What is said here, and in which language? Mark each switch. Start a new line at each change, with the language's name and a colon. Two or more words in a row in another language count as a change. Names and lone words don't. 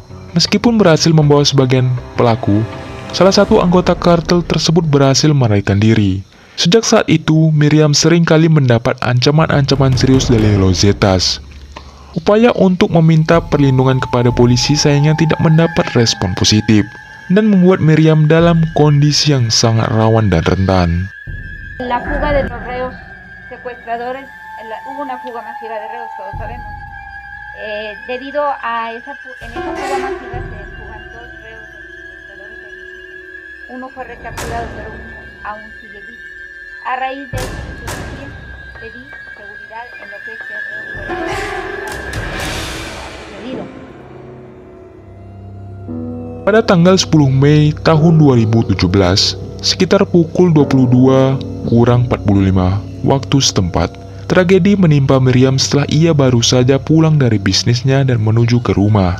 Indonesian: Meskipun berhasil membawa sebagian pelaku, salah satu anggota kartel tersebut berhasil melarikan diri. Sejak saat itu, Miriam sering kali mendapat ancaman-ancaman serius dari Los Zetas. Upaya untuk meminta perlindungan kepada polisi sayangnya tidak mendapat respon positif, dan membuat Miriam dalam kondisi yang sangat rawan dan rentan.
Spanish: La fuga de los reos secuestradores, hubo una fuga masiva de reos, todos sabemos. Debido a en esa fuga masiva se fugan dos reos secuestradores. Uno fue recapturado, pero uno aún sigue vivo. A raíz de eso, yo pedí seguridad en lo que este reo fuera sucedido.
Indonesian: Pada tanggal 10 Mei tahun 2017, sekitar pukul 22:45 waktu setempat, tragedi menimpa Miriam setelah ia baru saja pulang dari bisnisnya dan menuju ke rumah.